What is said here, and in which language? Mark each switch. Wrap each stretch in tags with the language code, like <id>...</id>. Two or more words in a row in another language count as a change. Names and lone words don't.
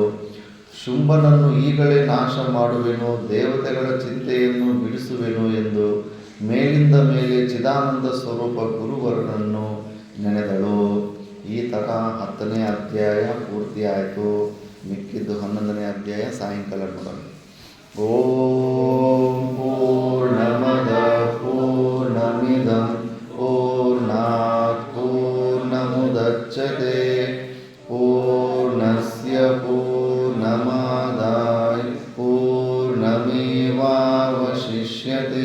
<kn>ಶುಂಭನನ್ನು ಈಗಲೇ ನಾಶ ಮಾಡುವೆನು, ದೇವತೆಗಳ ಚಿಂತೆಯನ್ನು ಬಿಡಿಸುವೆನು ಎಂದು ಮೇಲಿಂದ ಮೇಲೆ ಚಿದಾನಂದ ಸ್ವರೂಪ ಗುರುವರನನ್ನು ನೆನೆದಳು. ಈ ಥರ 10ನೇ ಅಧ್ಯಾಯ ಪೂರ್ತಿ ಆಯಿತು. ಮಿಕ್ಕಿದ್ದು 11ನೇ ಅಧ್ಯಾಯ ಸಾಯಂಕಾಲ ನೋಡೋಣ.</kn> <sa>ಓಂ ಪೂರ್ಣಮದ ಪೂರ್ಣಮಿದಂ ಪೂರ್ಣಾತ್ ಪೂರ್ಣಮುದಚ್ಯತೆ ಪೂರ್ಣಸ್ಯ ಪೂರ್ಣಮಾದಾಯ ಪೂರ್ಣಮೇವಾವಶಿಷ್ಯತೆ.</sa>